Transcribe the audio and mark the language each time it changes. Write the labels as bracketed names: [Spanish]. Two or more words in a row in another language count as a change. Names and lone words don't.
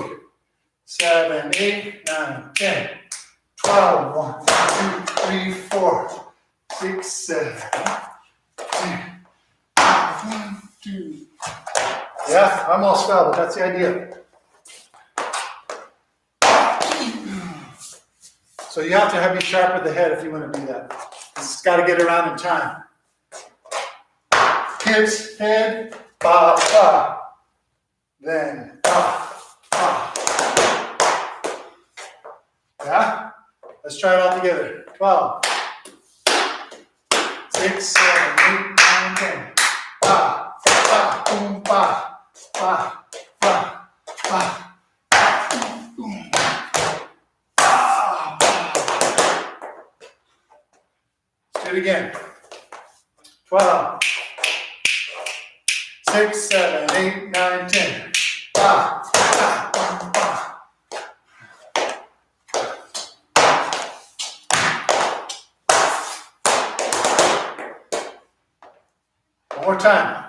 [English] 7, 8, 9, 10, 12, 1, 2, 3, 4, 6, 7, 10, 1, 2. Yeah, I almost fell, but that's the idea. So you have to be sharp with the head if you want to do that. It's got to get around in time. Hips, head, ba, ba. Then, ba, ba. Yeah? Let's try it all together. 12, 6, 7, 8, 9, 10. Ba, ba, boom, ba, ba, ba, ba. Boom. Ba, ba. Let's do it again. 12, 6, 7, 8, 9, 10. Ba, ba, ba, ba. One more time.